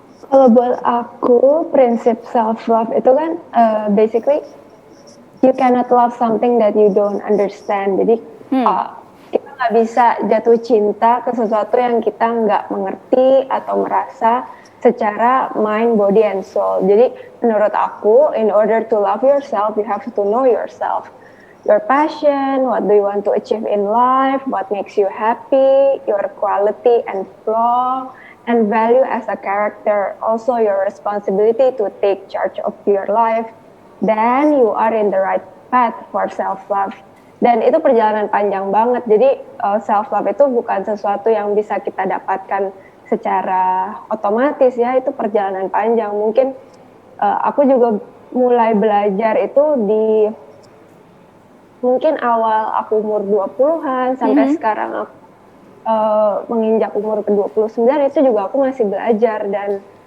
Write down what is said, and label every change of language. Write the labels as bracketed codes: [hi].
[id] Kalau buat aku, prinsip self-love itu kan [en] basically you cannot love something that you don't understand. [id] Jadi kita nggak bisa jatuh cinta ke sesuatu yang kita nggak mengerti atau merasa secara [en] mind, body, and soul. [id] Jadi menurut aku, [en] in order to love yourself, you have to know yourself. Your passion, what do you want to achieve in life, what makes you happy, your quality and flaw, and value as a character, also your responsibility to take charge of your life, then you are in the right path for self-love. [id] Dan itu perjalanan panjang banget, jadi self-love itu bukan sesuatu yang bisa kita dapatkan secara otomatis ya, itu perjalanan panjang. Mungkin aku juga mulai belajar itu di mungkin awal aku umur 20-an sampai sekarang aku menginjak umur ke-29 itu juga aku masih belajar dan